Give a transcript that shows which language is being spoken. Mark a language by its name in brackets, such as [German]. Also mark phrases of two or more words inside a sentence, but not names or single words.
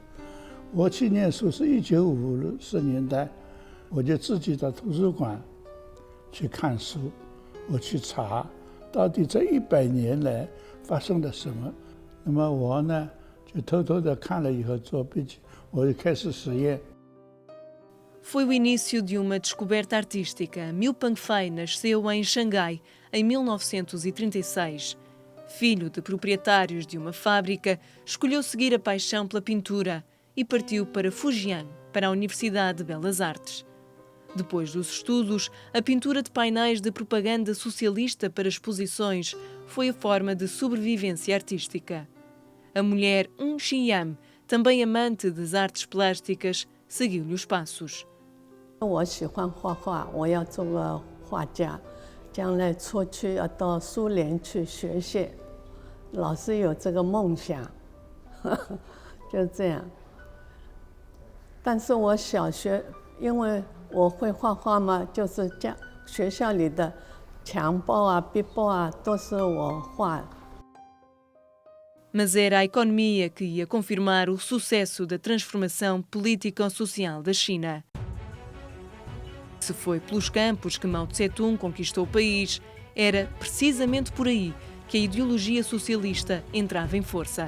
[Chinese] 我去念书是1950年代，我就自己到图书馆去看书，我去查到底这100年来发生了什么。那么我呢就偷偷的看了以后做笔记，我就开始实验。 [Portuguese] Foi o início de uma descoberta artística. Miu Pengfei nasceu em Xangai em 1936. Filho de proprietários de uma fábrica, escolheu seguir a paixão pela pintura e partiu para Fujian, para a Universidade de Belas Artes. Depois dos estudos, a pintura de painéis de propaganda socialista para exposições foi a forma de sobrevivência artística. A mulher Xiyam, também amante das artes plásticas, seguiu-lhe os passos. [Chinese] 我喜欢画画，我要做个画家，将来出去要到苏联去学习，老是有这个梦想，就这样。但是我小学，因为我会画画嘛，就是学校里的墙报啊、壁报啊，都是我画。 [Portuguese] Mas era a economia que ia confirmar o sucesso da transformação político-social da China. Se foi pelos campos que Mao Tse-tung conquistou o país, era precisamente por aí que a ideologia socialista entrava em força.